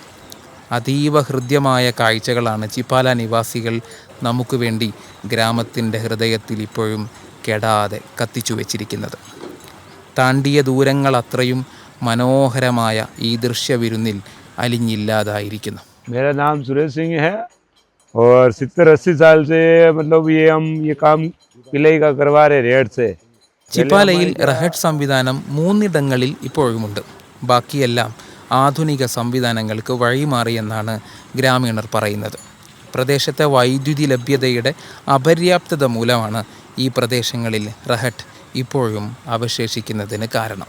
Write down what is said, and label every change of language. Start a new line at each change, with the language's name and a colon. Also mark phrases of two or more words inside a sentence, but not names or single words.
Malayalam: അതീവ ഹൃദ്യമായ കാഴ്ചകളാണ് ചിപ്പാല നിവാസികൾ നമുക്ക് വേണ്ടി ഗ്രാമത്തിൻ്റെ ഹൃദയത്തിൽ ഇപ്പോഴും കെടാതെ കത്തിച്ചു വച്ചിരിക്കുന്നത്. താണ്ടിയ ദൂരങ്ങൾ അത്രയും മനോഹരമായ ഈ ദൃശ്യവിരുന്നിൽ അലിഞ്ഞില്ലാതായിരിക്കുന്നു.
Hindi: मेरा नाम सुरेश सिंह है और 70-80 साल से मतलब हम ये काम किले का करवा रहे रेड से.
Malayalam: ചിപ്പാലയിൽ റഹട്ട് സംവിധാനം 3 ഇടങ്ങളിൽ ഇപ്പോഴുമുണ്ട്. ബാക്കിയെല്ലാം ആധുനിക സംവിധാനങ്ങൾക്ക് വഴിമാറിയെന്നാണ് ഗ്രാമീണർ പറയുന്നത്. പ്രദേശത്തെ വൈദ്യുതി ലഭ്യതയുടെ അപര്യാപ്തത മൂലമാണ് ഈ പ്രദേശങ്ങളിൽ റഹട്ട് ഇപ്പോഴും അവശേഷിക്കുന്നതിന് കാരണം.